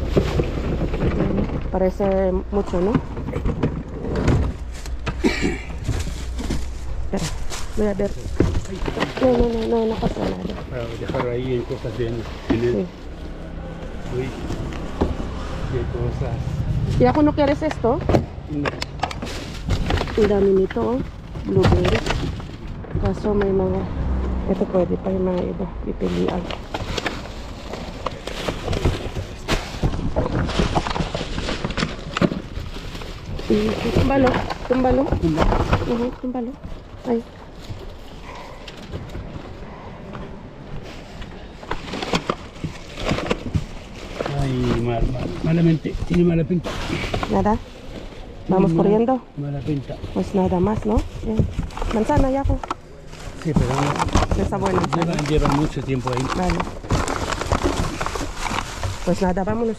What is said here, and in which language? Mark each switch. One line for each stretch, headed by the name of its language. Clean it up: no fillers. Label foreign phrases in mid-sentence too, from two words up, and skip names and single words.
Spanish: Parece mucho, ¿no? Espera, voy a ver. No pasa nada. Para dejar ahí en cosas de Sí. Uy, qué cosas. ¿Y ako no quieres esto? No.
Filipino: Ang dami nito, blueberry. Kaso may mga, ito pwede pa yung mga iba, pipilian. Tumbalo. Tumbalo. Tumbalo. Ay.
Spanish: Ay, malamente, tiene mala pinta. Nada. Vamos corriendo. Mala pinta. Pues nada más, ¿no? Bien. Manzana ya, pues. Sí, pero no. Está buena. Lleva mucho tiempo ahí. Vale. Pues nada, vámonos.